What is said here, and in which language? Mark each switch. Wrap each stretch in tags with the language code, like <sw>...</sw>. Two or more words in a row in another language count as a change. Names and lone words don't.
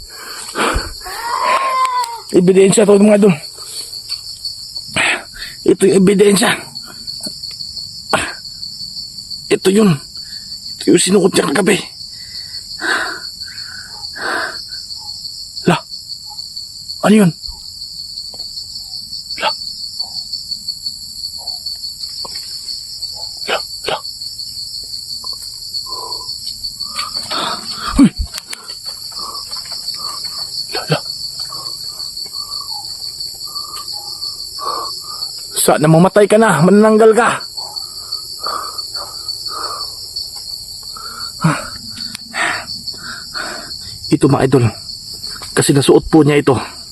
<tl>Ebidensya to mga idol. Ito yung ebidensya. Ito yun. Ito yung sinuot niya kagabi. La. Ano yun? La. La. La. Uy. La. La. Sana mamatay ka na, manananggal ka. Ito mga idol, kasi nasuot po niya ito.</tl>